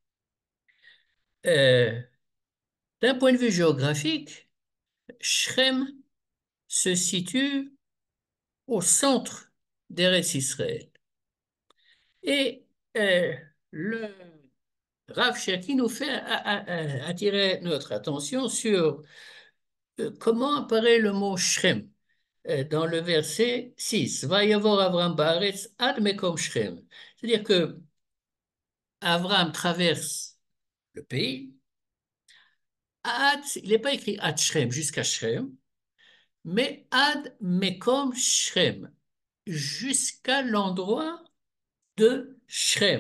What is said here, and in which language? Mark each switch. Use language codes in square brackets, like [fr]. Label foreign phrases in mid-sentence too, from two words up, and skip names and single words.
[fr] Euh, D'un point de vue géographique, Shrem se situe au centre d'Eretz Israël. Et le Rav Cherki nous fait attirer notre attention sur comment apparaît le mot Shrem dans le verset 6. [he] ויעבר אברם בארץ עד מקום Shrem. [fr] C'est-à-dire que Avram traverse le pays. Ad, il n'est pas écrit ad Shrem jusqu'à Shrem, mais [he] עד מקום [fr] Shrem, jusqu'à l'endroit de Shrem.